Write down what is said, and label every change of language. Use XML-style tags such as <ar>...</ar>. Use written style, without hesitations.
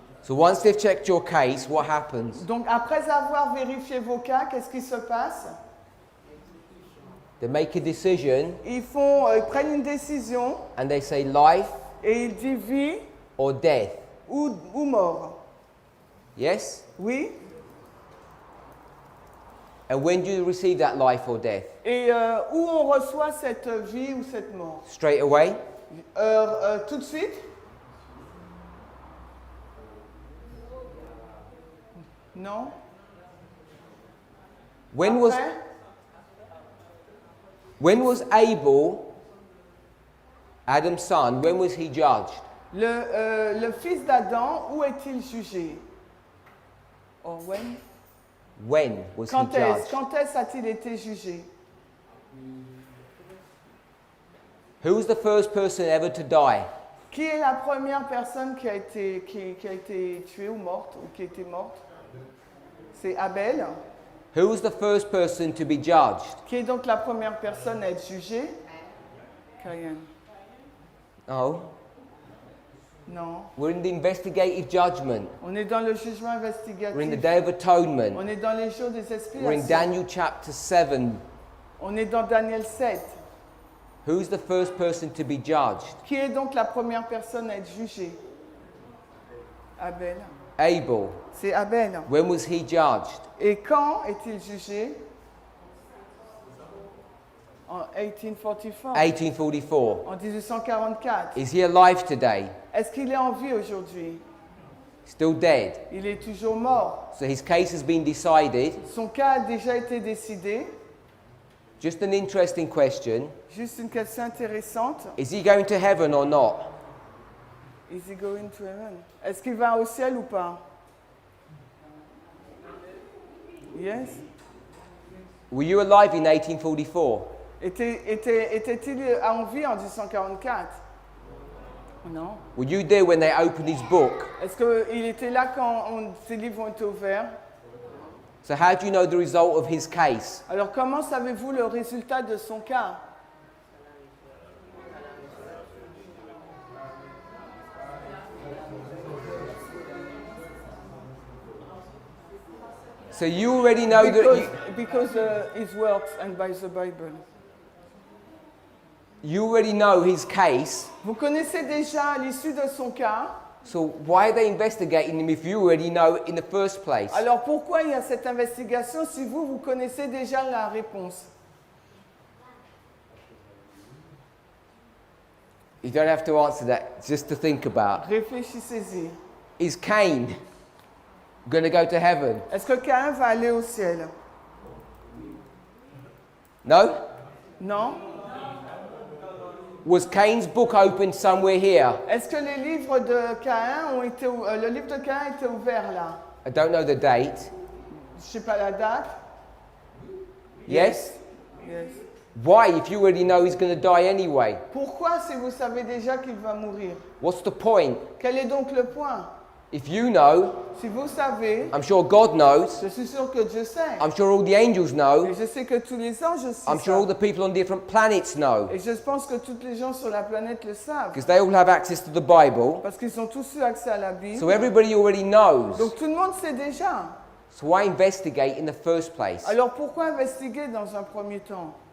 <en>So once they've checked your case, what happens?</en> <fr>Donc après avoir vérifié vos cas, qu'est-ce qui se passe?</fr> <en>They make a decision</en> <fr>Ils prennent une décision</fr> <en>and they say life</en> <fr>et ils disent vie</fr> <en>or death.</en> <fr>ou mort.</fr> <en>Yes?</en> <fr>Oui?</fr> <en>And when do you receive that life or death?</en> <fr>Et où on reçoit cette vie ou cette mort?</fr> <en>Straight away?</en> <fr>Tout de suite? Non?</fr> <en>When</en> <fr>Après?</fr> <en>was Abel, Adam's son, when was he judged?</en> <fr>Le fils d'Adam, où est-il jugé?</fr> <en>Or when? When was he judged?</en> <fr>Quand est-ce a-t-il été jugé?</fr> <en>Who was the first person ever to die?</en> <fr>Qui est la première personne qui a été tuée ou morte, ou qui a été morte? C'est Abel.</fr> <en>Who was the first person to be judged?</en> <fr>Qui est donc la première personne à être jugée? Caïn.</fr> <en>Oh,</en> <fr>Non.</fr> <en>we're in the investigative judgment.</en> <fr>On est dans le jugement</fr> <en>We're in the</en> <fr>investigatif.</fr> <en>Day of Atonement.</en> <fr>On est dans les jours des</fr> <en>We're in</en> <fr>expiations.</fr> <en>Daniel chapter 7.</en> <fr>On est dans Daniel 7.</fr> <en>Who's the first person to be judged?</en> <fr>Qui est donc la première personne à être jugée?</fr> <en>Abel.</en> <fr>Abel. C'est Abel.</fr> <en>When was he judged?</en> <fr>Et quand est-il jugé? En 1844. 1844. En 1844.</fr> <en>Is he alive today?</en> <fr>Est-ce qu'il est en vie aujourd'hui?</fr> <en>Still dead.</en> <fr>Il est toujours mort.</fr> <en>So his case has been decided.</en> <fr>Son cas a déjà été décidé.</fr> <en>Just an interesting question.</en> <fr>Juste une question intéressante.</fr> <en>Is he going to heaven or not? Is he going to heaven?</en> <fr>Est-ce qu'il va au ciel ou pas? Yes.</fr> <en>Were you alive in 1844?</en> <fr>Était-il en vie en 1844? Non.</fr> <en>Were you there when they opened his book?</en> <fr>Est-ce qu'il était là quand ces livres ont été ouverts?</fr> <en>So how do you know the result of his case?</en> <fr>Alors comment savez-vous le résultat de son cas?</fr> <en>So you already know Because his works and by the Bible. You already know his case.</en> <fr>Vous connaissez déjà l'issue de son cas.</fr> <en>So why are they investigating him if you already know in the first place?</en> <fr>Alors pourquoi il y a cette investigation si vous connaissez déjà la réponse?</fr> <en>You don't have to answer that, just to think about.</en> <fr>Réfléchissez-y.</fr> <en>Is Cain going to go to heaven?</en> <fr>Est-ce que Caïn va aller au ciel?</fr> <en>No?</en> <fr>Non?</fr> <en>Was Cain's book opened somewhere here?</en> <fr>Est-ce que les livres de Caïn le livre de Caïn était ouvert là?</fr> <en>I don't know the date.</en> <fr>Je sais pas la date.</fr> <en>Yes? Yes. Why, if you already know he's going to die anyway?</en> <fr>Pourquoi si vous savez déjà qu'il va mourir?</fr> <en>What's the point?</en> <fr>Quel est donc le point?</fr> <en>If you know,</en> <fr>Si vous savez,</fr> <en>I'm sure God knows.</en> <fr>je suis sûr que Dieu sait.</fr> <en>I'm sure all the angels know.</en> <fr>Et je sais que tous les anges aussi</fr> <en>I'm sure all</en> <fr>savent.</fr> <en>the people on different planets know.</en> <fr>Et je pense que tous les gens sur la planète le savent.</fr> <en>Because they all have access to the Bible.</en> <fr>Parce qu'ils ont tous eu accès à la Bible.</fr> <en>So everybody already knows.</en> <fr>Donc tout le monde sait déjà.</fr> <en>So why investigate in the first place?</en> <fr>Alors pourquoi investiguer dans un premier temps?</fr>